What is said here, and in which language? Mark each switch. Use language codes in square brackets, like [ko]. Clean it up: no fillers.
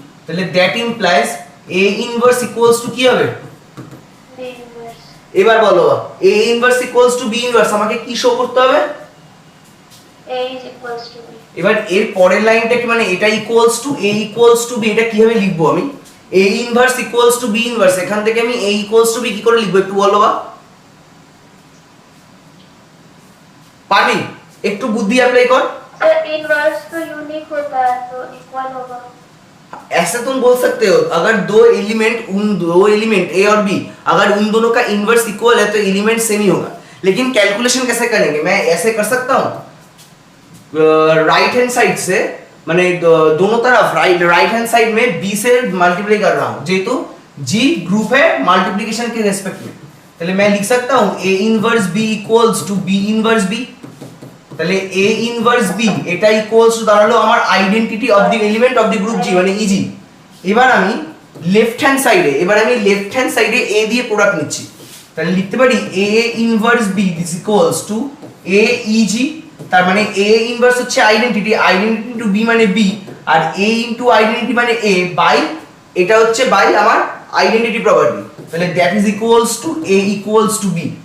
[bn] তাহলে [en] that implies a inverse equals to [bn] কি হবে? b inverse। এবার বলো [en] a inverse equals to b inverse [bn] আমাকে কি শো করতে হবে? a is equals to b। এবার এর পরের লাইনটা কি, মানে এটা [en] equals to a equals to b, [bn] এটা কিভাবে লিখবো আমি? [en] a inverse equals to b inverse, [bn] এখান থেকে আমি [en] a equals to b [bn] কি করে লিখবো একটু বলো বা? পারবি? একটু বুদ্ধি অ্যাপ্লাই কর। [hi] सर इनवर्स तो यूनिक होता है तो इक्वल होगा। ऐसा तुम बोल सकते हो, अगर दो एलिमेंट a और b अगर उन दोनों का इनवर्स इक्वल है तो एलिमेंट सेम ही होगा। लेकिन कैलकुलेशन कैसे करेंगे? मैं ऐसे कर सकता हूँ राइट हैंड साइड से, माने दोनों तरफ राइट हैंड साइड में b से मल्टीप्लाई कर रहा हूँ, जेहेतु g ग्रुप है मल्टीप्लिकेशन के रेस्पेक्ट में। तो मैं लिख सकता हूँ a inverse b equals to b inverse b। [bn] তাহলে a ইনভার্স b এটা ইকুয়ালস টু দাঁড়ালো আমার identity of the element of the group g মানে ইজি। এবার আমি লেফট হ্যান্ড সাইডে a দিয়ে প্রোডাক্ট নিচ্ছি, তাহলে লিখতে পারি a inverse b this equals to a eg, তার মানে a ইনভার্স হচ্ছে আইডেন্টিটি ইনটু b মানে b, আর a into identity মানে a বাই এটা হচ্ছে বাই আমার আইডেন্টিটি প্রপার্টি, তাহলে that is equals to a equals to b।